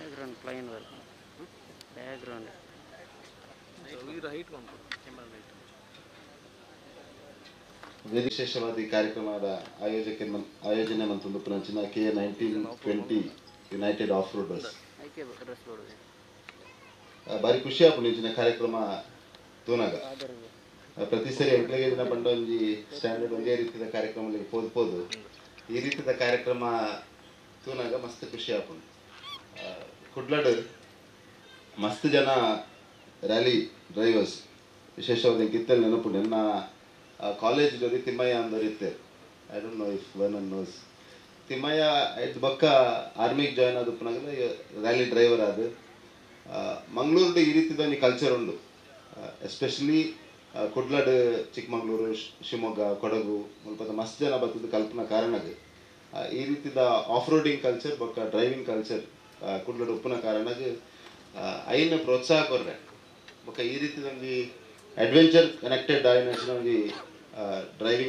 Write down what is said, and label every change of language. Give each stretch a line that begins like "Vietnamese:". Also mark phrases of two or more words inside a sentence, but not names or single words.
English: plain work. Background.
Kannada: ವಿಶೇಷವಾದ ಈ ಕಾರ್ಯಕ್ರಮದ ಆಯೋಜನೆ ಮತ್ತು ಪುನಂಚಿನ K1920 ಯುನೈಟೆಡ್ ಆಫ್ ರೋಡರ್ಸ್ ಬಾರಿ
Tulu: ಖುಷಿ ಆಪುಂಡಿಂಚಿನ ಕಾರ್ಯಕ್ರಮ ತೂನಾಗ ಪ್ರತಿ ಸರಿ ಎಂಕ್ಲೆಗೆ ದಿನ ಬಂಡ ಒಂಜಿ ಸ್ಟ್ಯಾಂಡರ್ಡ್ ಒಂದೇ ರೀತಿಯ ಕಾರ್ಯಕ್ರಮ ಪೋದು ಈ ರೀತಿಯ ಕಾರ್ಯಕ್ರಮ ತೂನಾಗ ಮಸ್ತ್ ಖುಷಿ ಆಪುಂಡು ಕುಡ್ಲಡ್ ಮಸ್ತ್ ಜನ
English: rally drivers
Tulu: ವಿಶೇಷವಾದ ಕಿತ್ತಲ್ಲಿ ನೆನಪುಂಡು
Kannada: ನನ್ನ ಕಾಲೇಜ್ ಜೊತೆ ತಿಮ್ಮಯ್ಯ ಅಂದವ್ರು ಇರ್ತಾರೆ.
English: I don't know if one knows
Tulu: ತಿಮ್ಮಯ್ಯ ಐದು ಬಕ್ಕ ಆರ್ಮಿಗೆ ಜಾಯ್ನ್ ಆದ ಪುನಗಲ
English: rally driver
Tulu: ಆದ ಮಂಗಳೂರು ಈ ರೀತಿದ ಒಂದು ಕಲ್ಚರ್ ಉಂಡು ಎಸ್ಪೆಷಲಿ ಕುಡ್ಲಡ್ ಚಿಕ್ಕಮಂಗ್ಳೂರು ಶಿವಮೊಗ್ಗ ಕೊಡಗು ಮುಲ್ಪದ ಮಸ್ತ್ ಜನ ಬರ್ತದ ಕಲ್ಪನಾ ಕಾರಣಗೆ ಈ ರೀತಿದ
English: off roading culture
Tulu: ಬೊಕ್ಕ
English: driving culture
Tulu: ಕುಡ್ಲಡ್ ಉಪ್ಪುನ ಕಾರಣಗೆ ಐನ ಪ್ರೋತ್ಸಾಹ ಕೊರ್ರೆ ಬೊಕ್ಕ ಈ ರೀತಿದಂಗೆ
English: adventure connected
Tulu: ಆಗಿ ಡ್ರೈವಿಂಗ್